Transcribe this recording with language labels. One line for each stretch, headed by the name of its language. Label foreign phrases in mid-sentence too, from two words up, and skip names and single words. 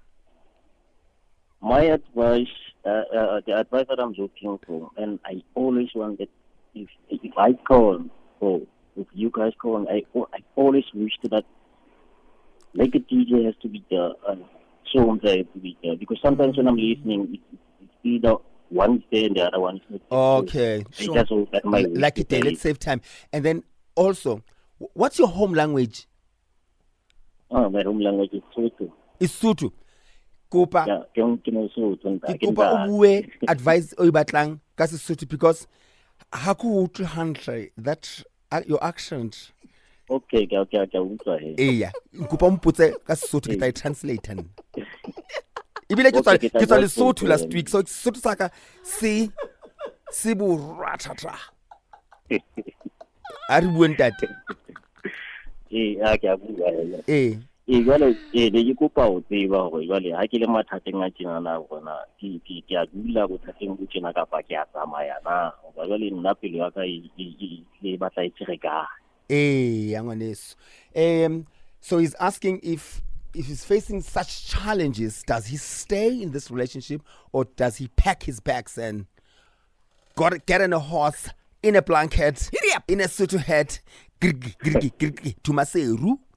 English: My advice, the advice that I'm looking for, and I always want that if I call or if you guys call, I always wish that like a DJ has to be there, songs have to be there, because sometimes when I'm listening, it's either one's there and the other one is not there. Okay, So sure. I just hope that my Like it, let's save time. And then also, what's your home language? Oh, my home language is Sotho. It's Sotho. Kopa.
Southern Sotho: Yeah, ke no Sotho. Ke kopa o bue advice o batlang ka Sesotho because ha ko utlwe hantle
English: that your accent.
Southern Sotho: Okay, ke utlwa he. Yeah, kopa mpotse ka Sesotho ke tla translate an. Ibile ke tswa Lesotho
English: last week,
Southern Sotho: so Sesotho sa ka se bo ratata. A re bueng tate. Ke a bua Eh. Jwale ne ke kopa ho tseba hore jwale ha ke le mathateng a tjena na bona ke a dula bothateng bo tjena kapa ke a tsamaya na hoba jwale nna pelo ya ka e batla e tshireka.
English: So he's asking if he's facing such challenges, does he stay in this relationship or does he pack his bags and get on a horse, in a blanket, in a Sotho hat, to Maseru?